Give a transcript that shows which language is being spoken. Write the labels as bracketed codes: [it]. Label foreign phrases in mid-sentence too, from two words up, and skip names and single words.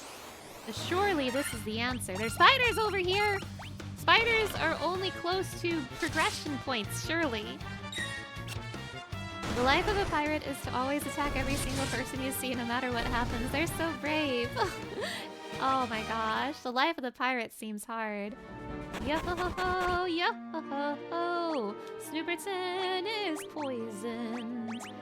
[en] So surely this is the answer. There's spiders over here! Spiders are only close to progression points, surely. The life of a pirate is to always attack every single person you see, no matter what happens. They're so brave. Oh my gosh, the life of the pirate seems hard. Yo-ho-ho-ho, yo-ho-ho-ho, Snooperton is poisoned.